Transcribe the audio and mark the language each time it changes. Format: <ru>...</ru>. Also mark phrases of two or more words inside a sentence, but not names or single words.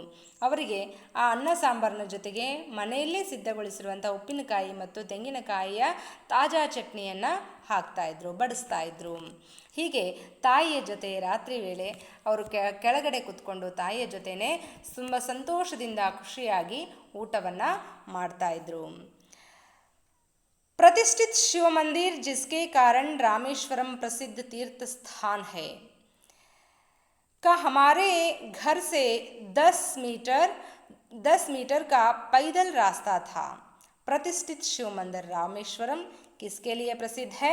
<kn>ಅವರಿಗೆ ಆ ಅನ್ನ ಸಾಂಬಾರಿನ ಜೊತೆಗೆ ಮನೆಯಲ್ಲೇ ಸಿದ್ಧಗೊಳಿಸಿರುವಂಥ ಉಪ್ಪಿನಕಾಯಿ ಮತ್ತು ತೆಂಗಿನಕಾಯಿಯ ತಾಜಾ ಚಟ್ನಿಯನ್ನು ಹಾಕ್ತಾಯಿದ್ರು, ಬಡಿಸ್ತಾಯಿದ್ರು. ಹೀಗೆ ತಾಯಿಯ ಜೊತೆ ರಾತ್ರಿ ವೇಳೆ ಅವರು ಕೆಳಗಡೆ ಕೂತ್ಕೊಂಡು ತಾಯಿಯ ಜೊತೆನೇ ತುಂಬ ಸಂತೋಷದಿಂದ ಖುಷಿಯಾಗಿ ಊಟವನ್ನು ಮಾಡ್ತಾಯಿದ್ರು.</kn> <hi>प्रतिष्ठित शिव मंदिर जिसके कारण रामेश्वरम प्रसिद्ध तीर्थ स्थान है का हमारे घर से 10 मीटर का पैदल रास्ता था. प्रतिष्ठित शिव मंदिर रामेश्वरम किसके लिए प्रसिद्ध है?</hi>